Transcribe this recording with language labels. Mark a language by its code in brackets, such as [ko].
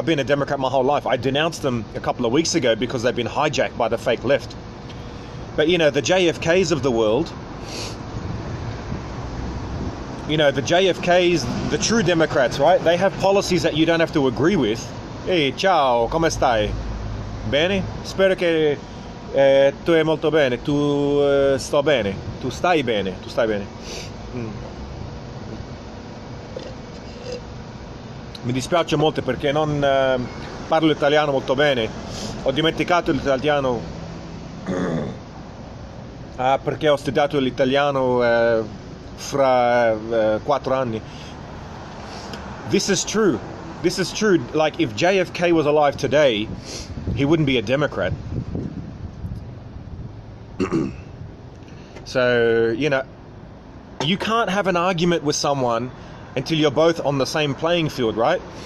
[en] I've been a Democrat my whole life. I denounced them a couple of weeks ago because they've been hijacked by the fake left. But, you know, the JFKs of the world, you know, the JFKs, the true Democrats, right? They have policies that you don't have to agree with. [it] Hey, ciao, come stai? Bene? Spero che tu è molto bene. Tu sto bene. Tu stai bene. Tu stai bene. Mi dispiace molto perché non parlo italiano molto bene. Ho dimenticato l'italiano perché ho studiato l'italiano fra 4 anni. [en] This is true. This is true. Like, if JFK was alive today, he wouldn't be a Democrat. So, you know, you can't have an argument with someone until you're both on the same playing field, right?